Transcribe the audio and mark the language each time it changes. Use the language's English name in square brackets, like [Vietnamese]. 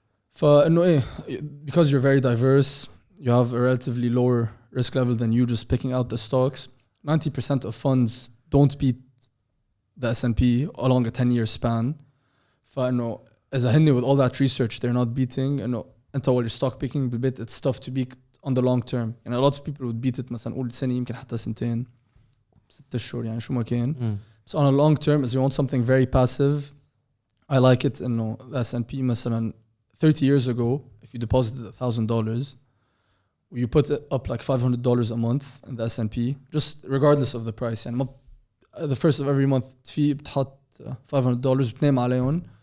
[Arabic] فإنه إيه [English] because you're very diverse, you have a relatively lower risk level than you just picking out the stocks. 90% of funds don't beat the S&P along a 10-year span. [Arabic] فإنه إذا هني [English] with all that research they're not beating [Arabic] إنه أنت [English] while you're stock picking [Arabic] بالبيت [English] it's tough to beat on the long term. يعني a lot of people would beat it [Arabic] مثلا قول سنة يمكن حتى سنتين 6 شهور يعني شو ما كان. [English] So on a long term as you want something very passive, I like it إنه the S&P مثلا 30 years ago if you deposited $1,000 you put it up like $500 a month in the S&P just regardless of the price يعني the first of every month fee [Arabic] بتحط $500 بتنام عليهم.